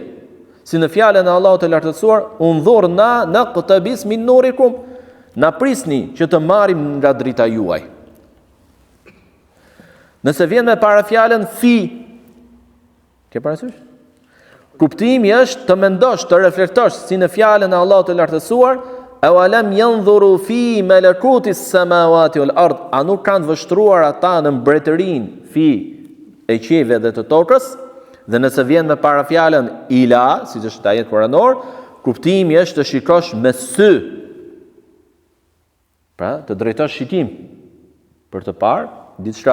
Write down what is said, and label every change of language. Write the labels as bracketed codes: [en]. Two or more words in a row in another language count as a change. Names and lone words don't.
[sq] Si në fjalën e Allahut të lartësuar, [ar] "انظرونا نقتبس من نوركم", [sq] na prisni që të marrim nga drita juaj. Nëse vjen me parafjalën fi, ke parasysh? Kuptimi është të mendosh, të reflektosh si në fjalën e Allahut të lartësuar, [ar] "أولم ينظروا في ملكوت السماوات والأرض", [sq] a nuk kanë vështruar ata në mbretërinë fi e qiejve dhe të tokës? Dhe nëse vjen me parafjalën ila, siç është ajet kuranor, kuptimi është të shikosh me sy. Pra, të drejtosh shikim për të parë diçka.